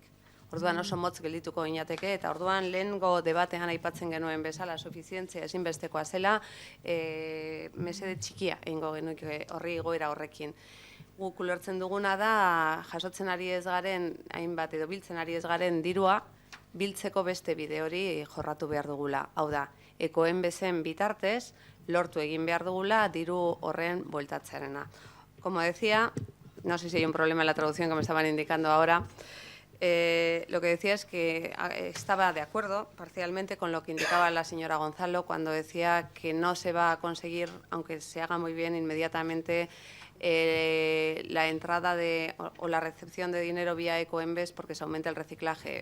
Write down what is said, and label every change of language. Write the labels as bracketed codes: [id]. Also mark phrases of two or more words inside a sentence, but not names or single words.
[eu] Orduan oso motz geldituko ginateke, eta orduan lehengo debatean aipatzen genuen bezala, sufizientzia ezinbestekoa zela, mesede txikia egingo genuke horri igoera horrekin. Guk ulertzen duguna da, jasotzen ari ez garen, hainbat edo biltzen ari ez garen dirua, biltzeko beste bide hori jorratu behar dugula. Hau da, ekoen bezen bitartez, lortu egin behar dugula diru horren bueltatzearena. [es] Como decía, no sé si hay un problema en la traducción que me estaban indicando ahora, lo que decía es que estaba de acuerdo parcialmente con lo que indicaba la señora Gonzalo cuando decía que no se va a conseguir, aunque se haga muy bien inmediatamente, la entrada o la recepción de dinero vía Ecoembes porque se aumenta el reciclaje.